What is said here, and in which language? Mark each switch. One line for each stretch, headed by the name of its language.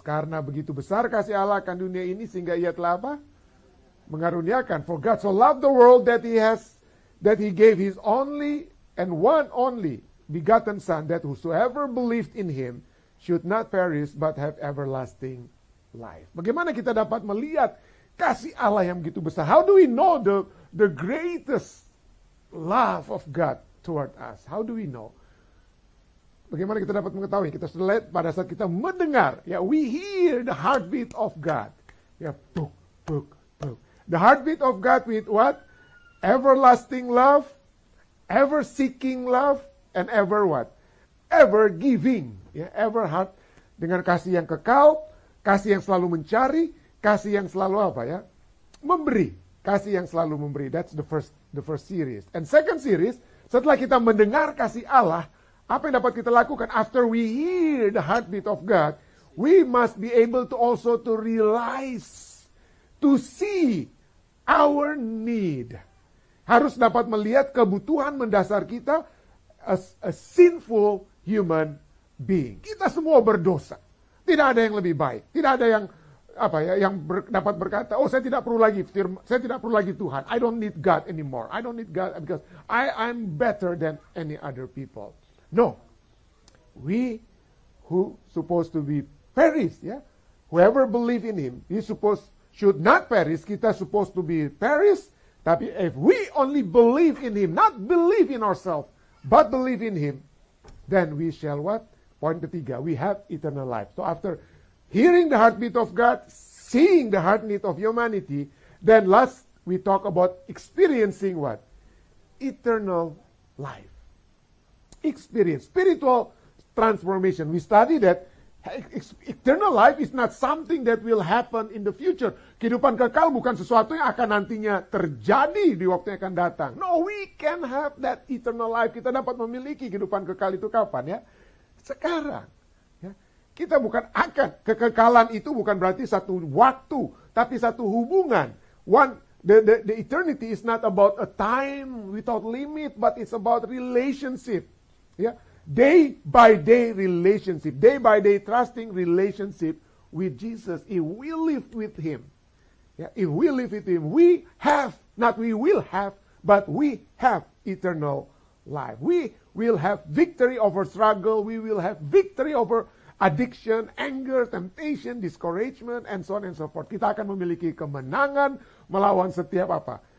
Indonesian: Karena begitu besar kasih Allah akan dunia ini sehingga ia telah apa? Mengaruniakan.
English: For God so loved the world that he gave his only and one only begotten Son, that whosoever believed in him should not perish but have everlasting life.
Indonesian: Bagaimana kita dapat melihat kasih Allah yang begitu besar?
English: How do we know the greatest love of God toward us? How do we know?
Indonesian: Bagaimana kita dapat mengetahui? Kita sudah lihat pada saat kita mendengar, ya,
English: we hear the heartbeat of God.
Indonesian: Ya, puk, puk, puk.
English: The heartbeat of God with what? Everlasting love, ever seeking love, and ever what? Ever giving.
Indonesian: Ya,
English: ever heart,
Indonesian: dengan kasih yang kekal, kasih yang selalu mencari, kasih yang selalu apa ya? Memberi. Kasih yang selalu memberi.
English: That's the first series. And second series,
Indonesian: setelah kita mendengar kasih Allah, apa yang dapat kita lakukan?
English: After we hear the heartbeat of God, we must be able to also to realize, to see our need.
Indonesian: Harus dapat melihat kebutuhan mendasar kita
English: as a sinful human being.
Indonesian: Kita semua berdosa. Tidak ada yang lebih baik. Tidak ada yang dapat berkata, oh saya tidak perlu lagi Tuhan.
English: I don't need God anymore. I don't need God because I'm better than any other people. No. We who supposed to be perish, yeah? Whoever believe in him, should not perish. Kita supposed to be perish. Tapi if we only believe in him, not believe in ourselves, but believe in him, then we shall what? Point ketiga, we have eternal life. So after hearing the heartbeat of God, seeing the heartbeat of humanity, then last we talk about experiencing what? Eternal life. Experience, spiritual transformation. We study that eternal life is not something that will happen in the future.
Indonesian: Kehidupan kekal bukan sesuatu yang akan nantinya terjadi di waktu yang akan datang.
English: No, we can have that eternal life.
Indonesian: Kita dapat memiliki kehidupan kekal itu kapan ya? Sekarang. Ya. Kita bukan akan. Kekekalan itu bukan berarti satu waktu, tapi satu hubungan.
English: The eternity is not about a time without limit, but it's about relationship. Ya, day by day relationship, day by day trusting relationship with Jesus. If we live with him, yeah, if we live with him, we will have, but we have eternal life. We will have victory over struggle. We will have victory over addiction, anger, temptation, discouragement, and so on and so forth.
Indonesian: Kita akan memiliki kemenangan melawan setiap apa?